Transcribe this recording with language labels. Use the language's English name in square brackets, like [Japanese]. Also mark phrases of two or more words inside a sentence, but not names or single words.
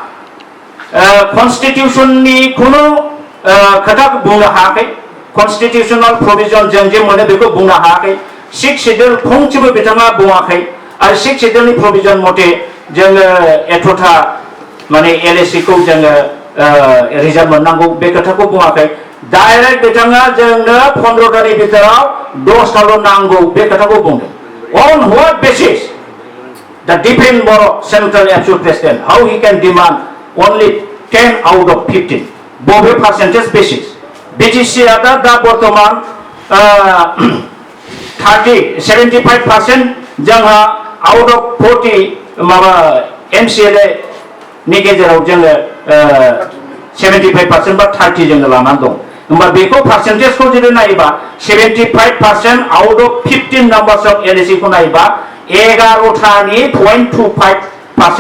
[Bodo] कन्स्टिटिउशननि खुनु खोथा बुंनो हायाखै [English] constitutional provision [Bodo] जों जे मोनो बेखौ बुंनो हायाखै 6 शेड्युल फंसेबो बिथाङा बुङाखै आरो 6 शेड्युलनि प्रभिजन मथे जोङो एथ'था माने एलएससिखौ जोङो रिजार्भ मोननांगौ बे खोथाखौ बुङाखै डाइरेक्ट बिथाङा जोंनो 15 तानि भितराव 10टाल' नांगौ बे खोथाखौ बुंदों [English] on what basis the Dipen Boro Central Absolute President how he can demand only 10 out of 15 [Bodo] बबे [English] percentage basis [Bodo] BTC दा बर्तमान 75% जोंहा [English] out of 40 [Bodo] माबा MCLA नि गेजेराव जोङो 75% बा 30 जोङो लानानै दं होमबा बेखौ पार्सेन्टेजखौ जुदि नायोबा 75% [English] out of 15 numbers of LSC [Bodo] खौ नायोबा 11टानि 0.25%